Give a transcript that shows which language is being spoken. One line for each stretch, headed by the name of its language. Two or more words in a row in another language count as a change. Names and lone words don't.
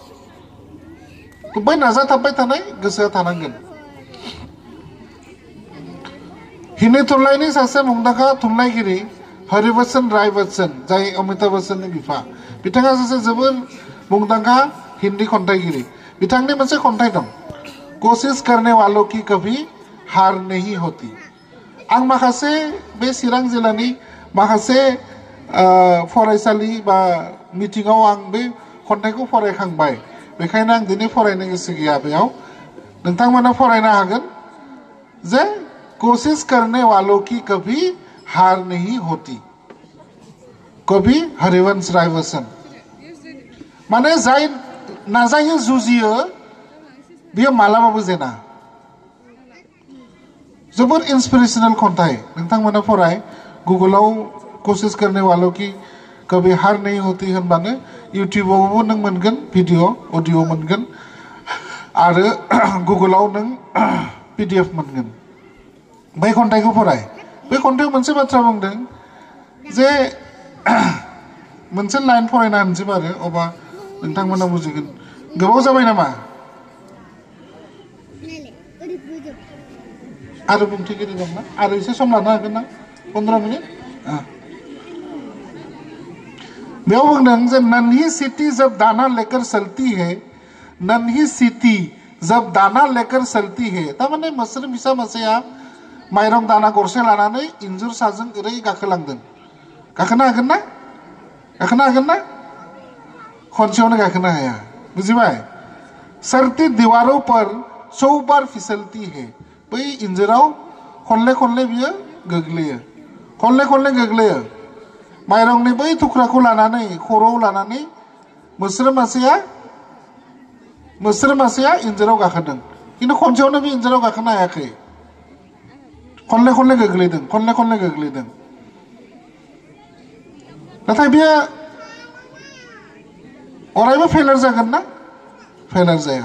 Bodo: बै नाजाथाबबाय थानाय गोसोआ थानांगोन हिन्दी थुनलाइनि सासे मुंदांखा थुनलाइगिरि हरिवचन राय बच्चन जाय अमिताभ बच्चननि बिफा बिथाङा सासे जोबोर मुंदांखा हिन्दी खन्थाइगिरि बिथांनि मोनसे खन्थाइ दं
Hindi: कोशिश करने वालों की कभी हार नहीं होती
Bodo: आं माखासे बे चिरां जिल्लानि माखासे फरायसालि बा मिटिङाव आं बे खन्थाइखौ फरायखांबाय बेखायनो आं दिनै फरायनो गोसो गैया बेयाव नोंथांमोना फरायनो हागोन जे
Hindi: कोशिश करने वालों की कभी हार नहीं होती
Bodo: कवि हरिवंश राय बच्चन माने जाय नाजायो जुजियो बियो मालाबाबो जेना जोबोर इन्सपिरेशनल खन्थाइ नोंथांमोना फराय गुगलाव
Hindi: कोशिश करने वालों की कभी हार नहीं होती
Bodo: होनबानो इउट्यूबावबो नों मोनगोन भिडिअ अडिअ मोनगोन आरो गुगलाव नों PDF मोनगोन बै खन्थाइखौ फराय बे खन्थाइयाव मोनसे बाथ्रा बुंदों जे मोनसे लाइन फरायना होनसै आरो अबा नोंथांमोना बुजिगोन गोबाव जाबाय नामा आरो बुंथिगिरि दं ना आरो एसे सम लानो हागोन ना 15 मिनिट बेयाव बुंदों जे नन्ही
Hindi: सीटी जब दाना लेकर चलती है नन्ही सीटी जब दाना लेकर चलती
Bodo: है तारमाने मोस्रोम फिसा मासेया माइरं दाना गरसे लानानै इन्जुर साजों ओरै गाखोलांदों गाखोनो हागोन ना खनसेयावनो गाखोनो हाया बुजिबाय
Hindi: सरती दीवारों पर 100 बार फिसलती है
Bodo: बै इन्जुराव खनले बियो गोग्लैयो माइरंनि बै थुख्राखौ लानानै खर'आव लानानै मोस्रो मासेया इन्जुराव गाखोदों खिन्थु खनसेयावनो बे इन्जुराव गाखोनो हायाखै खनले खनले गोग्लैदों नाथाय बेयो अरायबो फेलार जागोन ना फेलार जाया